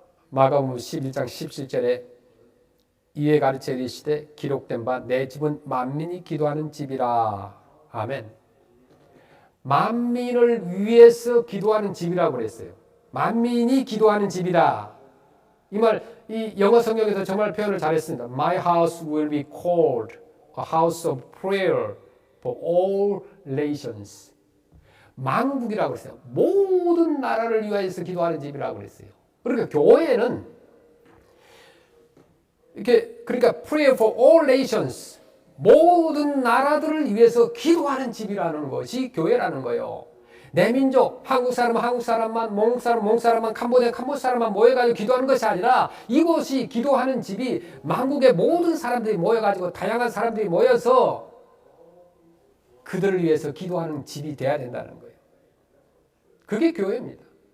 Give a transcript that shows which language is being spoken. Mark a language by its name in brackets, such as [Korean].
[Korean] 마가복음 11장 17절에 이에 가르쳐 이르시되 기록된 바 내 집은 만민이 기도하는 집이라. 아멘. 만민을 위해서 기도하는 집이라고 그랬어요. 만민이 기도하는 집이다. 이 영어 성경에서 정말 표현을 잘했습니다. [English] My house will be called a house of prayer for all nations. [Korean] 만국이라고 그랬어요. 모든 나라를 위하여서 기도하는 집이라고 그랬어요. 그러니까 교회는 그러니까 [English] pray for all nations, [Korean] 모든 나라들을 위해서 기도하는 집이라는 것이 교회라는 거예요. 내 민족, 한국 사람은 한국 사람만, 몽 사람, 몽 사람만, 캄보디아, 캄보디아 사람만 모여가지고 기도하는 것이 아니라 이곳이 기도하는 집이 만국의 모든 사람들이 모여가지고 다양한 사람들이 모여서 그들을 위해서 기도하는 집이 돼야 된다는 거예요. 그게 교회입니다.